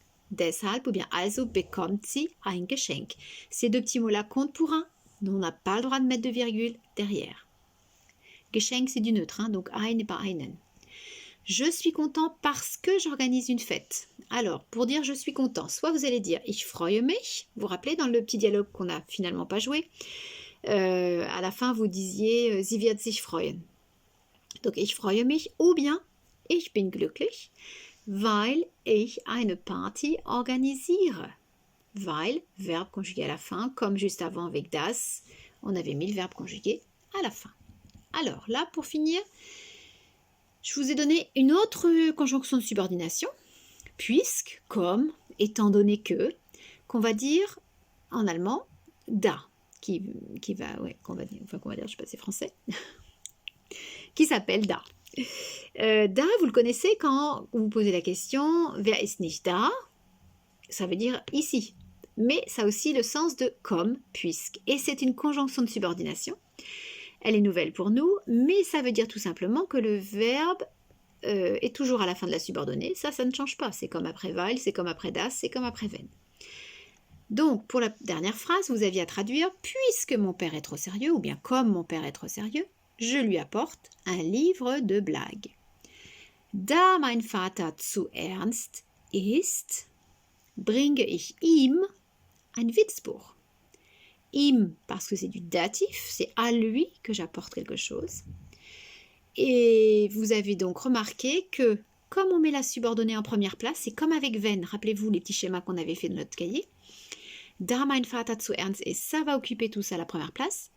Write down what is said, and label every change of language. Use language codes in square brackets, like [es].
[de] Deshalb [fr] ou bien [de] also bekommt sie ein Geschenk. [fr] Ces deux petits mots-là comptent pour un. Nous, on n'a pas le droit de mettre de virgule derrière. Geschenk, c'est du neutre, hein, donc ein et pas einen. Je suis content parce que j'organise une fête. Alors, pour dire je suis content, soit vous allez dire [de] ich freue mich. [fr] Vous vous rappelez dans le petit dialogue qu'on n'a finalement pas joué, à la fin vous disiez [de] sie wird sich freuen. Donc ich freue mich [fr] ou bien [de] ich bin glücklich, weil ich eine Party organisiere. [fr] Weil, verbe conjugué à la fin, comme juste avant avec das, on avait mis le verbe conjugué à la fin. Alors là, pour finir, je vous ai donné une autre conjonction de subordination, puisque, comme, étant donné que, qu'on va dire en allemand da, qu'on va dire, je sais pas, c'est français, qui s'appelle da. Da, vous le connaissez quand vous posez la question, [de] wer ist nicht da? [fr] Ça veut dire ici. mais ça a aussi le sens de comme, puisque. Et c'est une conjonction de subordination. Elle est nouvelle pour nous, mais ça veut dire tout simplement que le verbe est toujours à la fin de la subordonnée. Ça ne change pas. C'est comme après weil, c'est comme après das, c'est comme après wenn. Donc, pour la dernière phrase, vous aviez à traduire « Puisque mon père est trop sérieux » ou bien « Comme mon père est trop sérieux, je lui apporte un livre de blagues. [de] Da mein Vater zu ernst ist, bringe ich ihm ein Witzbuch. [fr] Ihm, parce que c'est du datif, c'est à lui que j'apporte quelque chose. Et vous avez donc remarqué que, comme on met la subordonnée en première place, c'est comme avec wenn. Rappelez-vous les petits schémas qu'on avait fait dans notre cahier. [de] Da mein Vater zu ernst ist, [fr] ça va occuper tout ça à la première place.